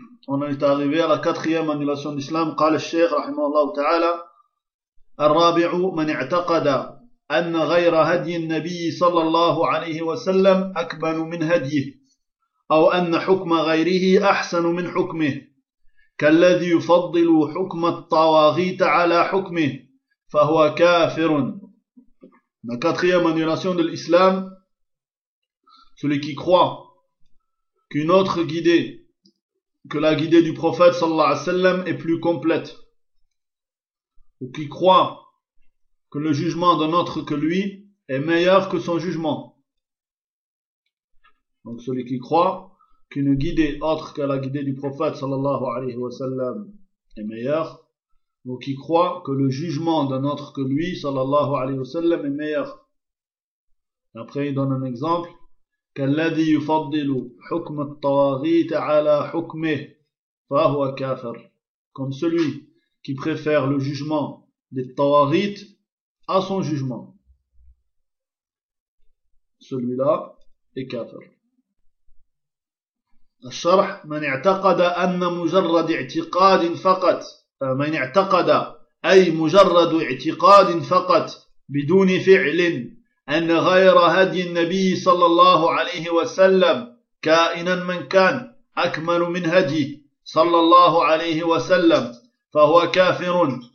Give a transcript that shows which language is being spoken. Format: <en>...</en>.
<fr>On est arrivé à la quatrième annulation d'islam.</fr> <ar>قال الشيخ رحمه الله تعالى الرابع من اعتقد أن غير هدي النبي صلى الله عليه وسلم أكمل من هديه أو أن حكم غيره أحسن من حكمه كالذي يفضل حكم الطواغيت على حكمه فهو كافر.</ar> <fr>La quatrième annulation de l'islam, celui qui croit qu'une autre guidée que la guidée du prophète</fr> <ar>sallallahu alayhi wa sallam</ar> <fr>est plus complète, ou qui croit que le jugement d'un autre que lui est meilleur que son jugement. Donc celui qui croit qu'une guidée autre que la guidée du prophète</fr> <ar>sallallahu alayhi wa sallam</ar> <fr>est meilleure, ou qui croit que le jugement d'un autre que lui sallallahu alayhi wa sallam est meilleur. Après il donne un exemple.</fr> <ar>كالذي يفضل حكم الطواغيت على حكمه فهو كافر.</ar> <fr>Comme celui qui préfère le jugement des tawarites à son jugement, celui-là est kafir.</fr> <ar>الشرح من اعتقد أن مجرد اعتقاد فقط من اعتقد أي مجرد اعتقاد فقط بدون فعل أن غير هدي النبي صلى الله عليه وسلم كائنا من كان أكمل من هدي صلى الله عليه وسلم فهو كافر.</ar>